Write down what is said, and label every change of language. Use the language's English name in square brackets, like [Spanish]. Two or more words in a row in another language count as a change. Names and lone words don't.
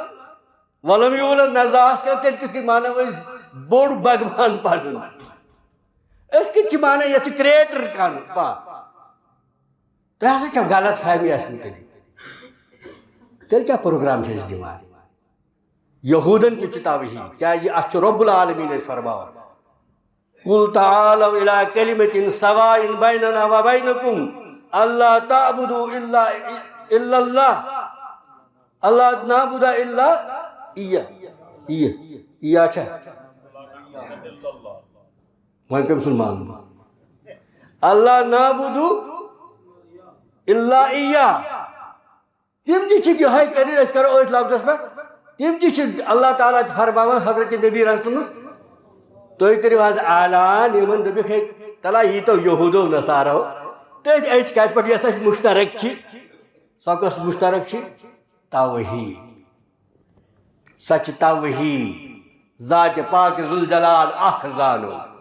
[Arabic] ولم یوٗلد [Kashmiri] نہ زاس کانٛہہ تیٚلہِ کِتھ کٔنۍ مانو أسۍ بوٚڑ بھگوان پنُن أسۍ کِتھ چھِ مانان یتھ چھُ کریٹر کانٛہہ تۄہہِ ہسا چھو غلط فہمی اسہِ مُتعلق تیٚلہِ کیٛاہ پروگرام چھِ أسۍ دِوان یہوٗدن تہِ چھُ توحیٖد کیٛازِ اتھ چھُ [Arabic] رۄب العالمیٖن [Kashmiri] اسہِ فرماوان [Arabic] قُل تعالوا إلى كلمة سواء بيننا وبينكم ألا تعبدوا إلا الله ألا نعبد إلا إياه إياه [Kashmiri] چھا وۄنۍ کٔمۍ سُنٛد مانُن [Arabic] اللہ نعبد إلا إياه [Kashmiri] تِم تہِ چھِ یِہوٚے کٔرِتھ أسۍ کرو أتھۍ لفظس پٮ۪ٹھ تِم تہِ چھِ اللہ تعالیٰ فرماوان حضرت نبی رسولس تُہۍ کٔرِو حظ اعلان یِمن دٔپِکھ ہے تلا ییٖتو یہوٗدو نصارو تٔتھۍ أتھۍ کتھِ پٮ۪ٹھ یۄس اَسہِ مُشترک چھِ سۄ کۄس مُشترک چھِ توحیٖد سۄ چھِ توحیٖد ذاتِ پاکہِ ذوالجلال اکھ زانُن